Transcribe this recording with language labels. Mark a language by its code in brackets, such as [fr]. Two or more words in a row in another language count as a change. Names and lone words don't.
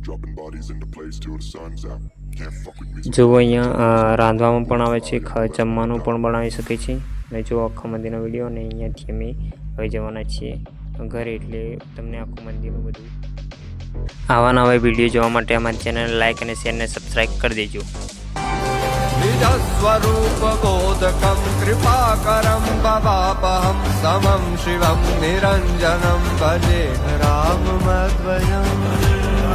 [gu] જો અહીંયા રાંધવામાં પણ આવે છે, જમવાનું પણ બનાવી શકે છે. અને જો આખા મંદિરનો વિડીયો. અને અહીંયાથી અમે હવે જવાના છીએ ઘરે. એટલે તમને આખું મંદિરનું બધું આવા નવા વિડીયો જોવા માટે અમારી ચેનલ લાઈક અને શેર અને સબસ્ક્રાઈબ કરી દેજો. [sa] निजस्वरूपबोधकं कृपाकरं भवापहं समं शिवं निरञ्जनं भजे राममद्वयम्.